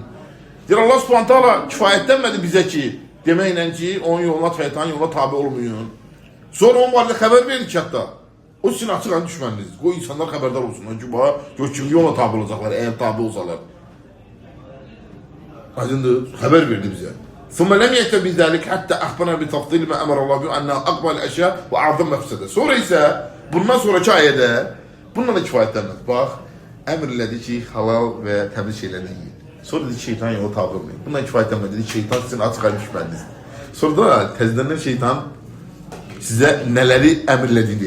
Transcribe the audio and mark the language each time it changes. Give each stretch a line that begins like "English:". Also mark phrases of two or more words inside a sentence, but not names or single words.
Azerbaijani: Deyir Allah subhanət hala kifayətlənmədi bizə ki, deməklə ki, onun yoluna, şeytanın yoluna tabi olmayın. Sonra onun barədə xəbər verir ki, hətta o sizin açıq an düşməniniz. Qoy insanlar xəbərdar olsunlar ki, gör kimi yola tabi olacaqlar, əgər tabi olsalar. Aydındır, xəbər verdi bizə.
Arabic: ثم لم يأتي بذلك حتى أخبرنا بتفضيل ما أمر الله به أنها أقبل الأشياء وأعظم مفسدة.
Azerbaijani: Sonra isə bundan sonraki ayədə bununla da kifayətlənməz. Bax, əmr elədi ki, halal və təmiz şeylərdən yiyin. Sonra dedi ki, şeytan yolu tabi olmayın. Bundan kifayətlənmədi. Dedi ki, şeytan sizin açıq aymış bəndiniz. Sonra da təzədən şeytan sizə nələri əmr elədiyini deyir.